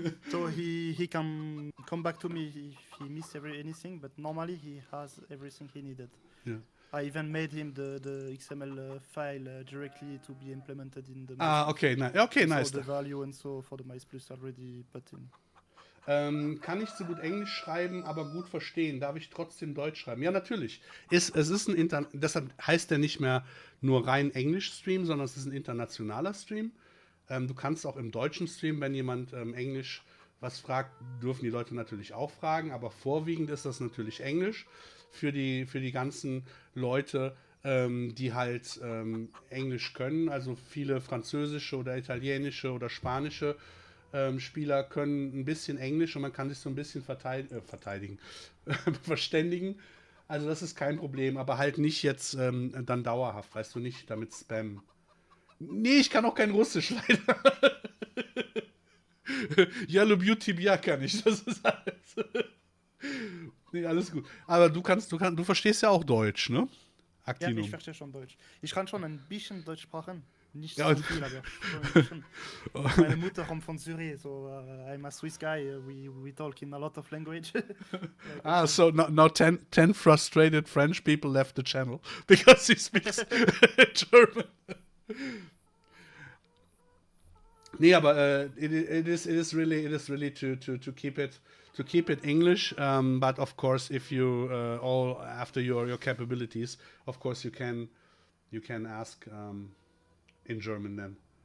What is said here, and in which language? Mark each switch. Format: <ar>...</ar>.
<en>So he can come back to me if he missed anything, but normally he has everything he needed. Yeah. I even made him the XML file directly to be implemented in the MaizePlus. Okay, nice. So the value and so for the MaizePlus already put in.</en> <de>Kann nicht so gut Englisch schreiben, aber gut verstehen. Darf ich trotzdem Deutsch schreiben? Ja, natürlich. Es ist deshalb heißt der nicht mehr nur rein Englisch-Stream, sondern es ist ein internationaler Stream. Du kannst auch im deutschen Stream, wenn jemand Englisch was fragt, dürfen die Leute natürlich auch fragen, aber vorwiegend ist das natürlich Englisch für die ganzen Leute, die halt Englisch können. Also viele französische oder italienische oder spanische Spieler können ein bisschen Englisch und man kann sich so ein bisschen verteidigen, verständigen. Also das ist kein Problem, aber halt nicht jetzt dann dauerhaft, weißt du, nicht damit spammen. Nee, ich kann auch kein Russisch leider. Ja,</de> <ru>lubiu тебя</ru> <de>kann ich, das ist alles. Nee, alles gut. Aber du verstehst ja auch Deutsch, ne? Actinum. Ja, ich verstehe schon Deutsch. Ich kann schon ein bisschen Deutsch sprechen. Nicht so viel, aber schon. Meine Mutter kommt von Zürich,</de> <en>so I'm a Swiss guy. We talk in a lot of language. So now 10 frustrated French people left the channel because he speaks German.</en> <de>Nee, aber</de> <en>it is really to keep it English, but of course if you all after your capabilities, of course you can ask in German then.</en>